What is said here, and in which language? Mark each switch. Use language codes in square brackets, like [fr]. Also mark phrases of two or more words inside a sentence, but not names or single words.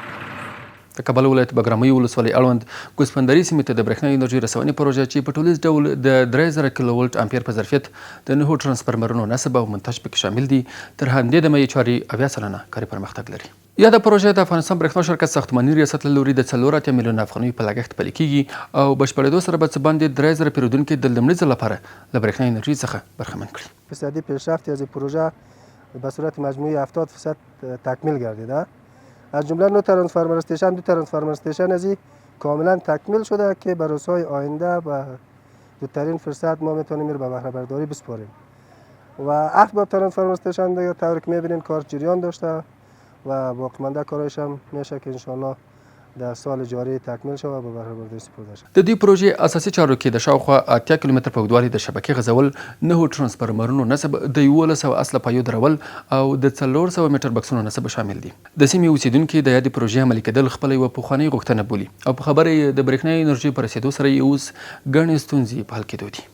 [ps] د کابل ولایت بګرامۍ ولسوالۍ اړوند ګوسپندرې سیمې ته د برېښنايي انرژي رسونې پروژه چې په ټولیز ډول د 3000 کیلو ولټ امپیر په ظرفیت د 9 ترانسفرمرونو نصب او منتج پکې شامل دي، تر همدې دمه یې چارې 80 سلنه کاري پرمختګ لري. یاده پروژه د افغانستان برېښنا شرکت ساختماني ریاست له لوري د 4 میلیونه افغانیو په لګښت پلي کیږي او بشپړېدو سره به څه باندې 3000 پیرودونکي د لومړي ځل لپاره له برېښنايي انرژي څخه برخمن کړي. [fa] فیصدی پیشرفتی از این پروژه به صورت مجموعی 70% تکمیل گردیده. از جمله 9 ترانسفورمر استیشن، 2 ترانسفورمر استیشن از این کاملا تکمیل شده که به روزهای آینده به زودترین فرصت ما میتونیم رو به بهره برداری بسپاریم. و اسباب ترانسفورمر استیشن دیگه طوری که میبینین کار جریان داشته و باقی مانده کارش هم میشه که انشالله در سال جاری تکمیل شود و به بهره برداری سپرده شود. [ps] د دې پروژې اساسي چارو کې د شاوخوا 80 کیلومتر په اوږدوالي د شبکې غځول، 9 ترانسفرمرونو نصب، د 1100 اصله پایو درول او د 400 میټر بکسونو نصب شامل دي. د سیمې اوسیدونکي د یادې پروژې عملي کېدل خپله یوه پخوانۍ غوښتنه بولي او په خبره یې د برېښنايي انرژي په رسېدو سره یې اوس ګڼې ستونزې په حل کېدو دي.